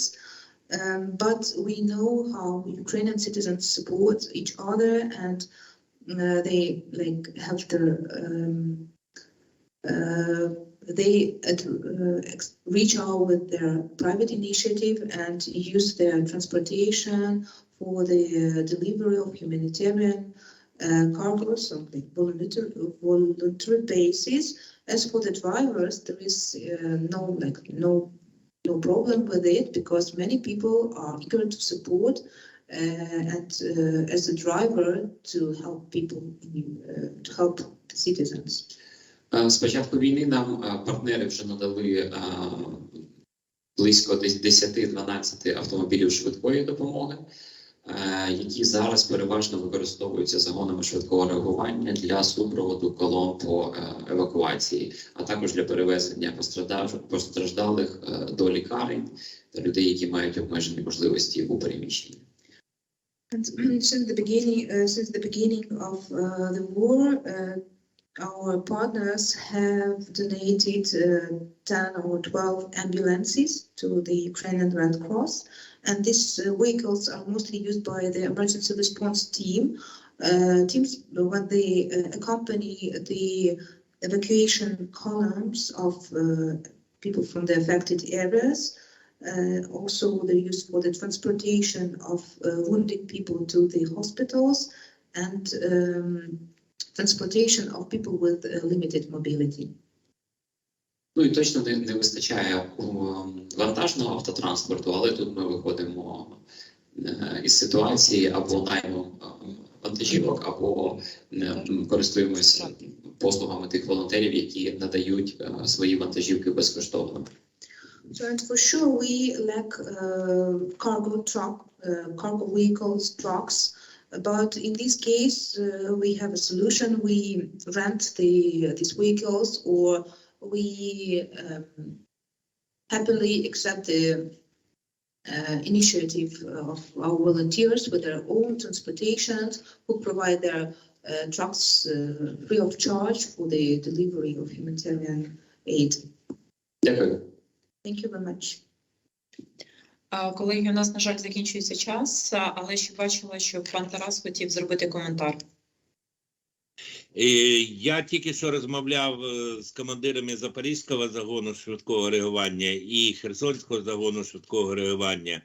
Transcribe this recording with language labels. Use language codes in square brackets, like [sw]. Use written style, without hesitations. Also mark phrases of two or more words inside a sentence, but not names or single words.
[en] But we know how Ukrainian citizens support each other, and they have their they reach out with their private initiative and use their transportation for the delivery of humanitarian cargoes on voluntary basis. As for the drivers, there is no problem with it, because many people are eager to support and as a driver to help people, to help the citizens. [uk] З початку війни нам партнери вже надали близько 10-12 автомобілів швидкої допомоги, які зараз переважно використовуються загонами швидкого реагування для супроводу колон по евакуації, а також для перевезення постраждалих до лікарень та людей, які мають обмежені можливості у переміщенні. [en] And since the beginning of the war, our partners have donated 10 or 12 ambulances to the Ukrainian Red Cross, and these vehicles are mostly used by the emergency response teams when they accompany the evacuation columns of people from the affected areas. Also, they're used for the transportation of wounded people to the hospitals and transportation of people with limited mobility. [uk] Ну і точно не вистачає вантажного автотранспорту, але тут ми виходимо із ситуації або наймом вантажівок, або користуємося послугами тих волонтерів, які надають свої вантажівки безкоштовно. [en] So, and for sure, we lack cargo vehicles, trucks. But in this case, we have a solution. We rent these vehicles, or we happily accept the initiative of our volunteers with their own transportations, who provide their trucks free of charge for the delivery of humanitarian aid. [uk] Дякую. [en] Thank you very much. [uk] Колеги, у нас, на жаль, закінчується час, але ще бачила, що пан Тарас хотів зробити коментар. Я тільки що розмовляв з командирами Запорізького загону швидкого реагування і Херсонського загону швидкого реагування.